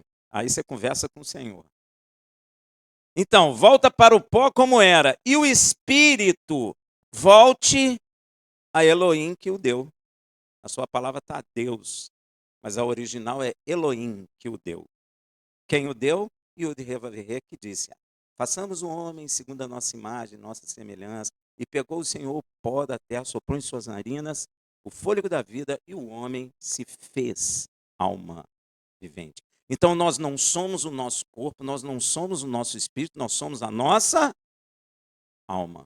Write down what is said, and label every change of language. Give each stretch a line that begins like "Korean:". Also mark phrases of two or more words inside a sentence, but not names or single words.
Portuguese: Aí você conversa com o Senhor. Então, volta para o pó como era. E o espírito, volte a Elohim que o deu. A sua palavra está Deus, mas a original é Elohim que o deu. Quem o deu? Yud-Heh-Vav-Heh, que disse: façamos o homem segundo a nossa imagem, nossa semelhança. E pegou o Senhor o pó da terra, soprou em suas narinas o fôlego da vida, e o homem se fez alma vivente. Então nós não somos o nosso corpo, nós não somos o nosso espírito, nós somos a nossa alma.